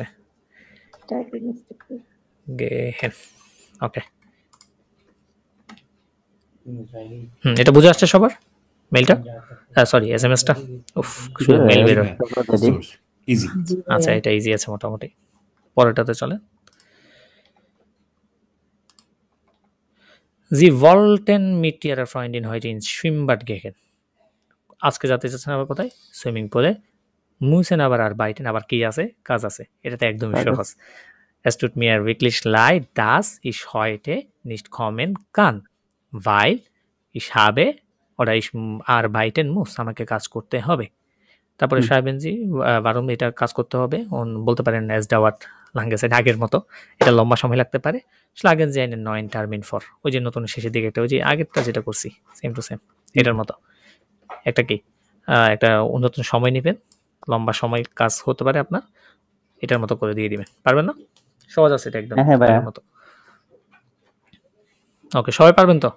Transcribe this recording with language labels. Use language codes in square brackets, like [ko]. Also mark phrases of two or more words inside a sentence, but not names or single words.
[bn] টাইপিং মিস্টেক। গেহেন। ওকে, এটা বুঝে আসছে সবার মেইলটা, সরি এসএমএসটা? উফ শুধু মেইল বের হয়। ready? ইজি। জি আচ্ছা ভাইয়া। এটা ইজি আছে মোটামুটি, পরেরটাতে চলে। [de] Sie wollten mit ihrer Freundin heute ins Schwimmbad gehen. [bn] আজকে যেতে চাচ্ছেন আবার কোথায়? সুইমিং পুলে। [de] müssen aber arbeiten, [bn] আবার কি আছে? কাজ আছে। এটা তো একদমই কাজ আছে। [de] সহজ। Es tut mir wirklich leid, dass ich heute nicht kommen kann, weil ich habe oder ich arbeiten muss, [bn] আমাকে কাজ করতে হবে। তারপরে [de] schreiben Sie, [bn] warum এটা কাজ করতে হবে? বলতে পারেন [de] as dauert lange Zeit, [bn] আগের মতো। এটা লম্বা সময় লাগতে পারে। [de] schlagen Sie einen neuen Termin vor, [bn] ওই যে নতুন শেষের দিকে একটা, ওই যে আগেরটা যেটা করছি [en] same to same [bn] এটার মতো। একটা কি একটা নতুন সময় নেবেন, লম্বা সময় কাজ হতে পারে আপনার, এটার মতো করে দিয়ে দিবেন। পারবেন না? সহজ আছে এটা একদম হ্যাঁ ভাইয়া। আগের মতো। ওকে, সবাই পারবেন তো?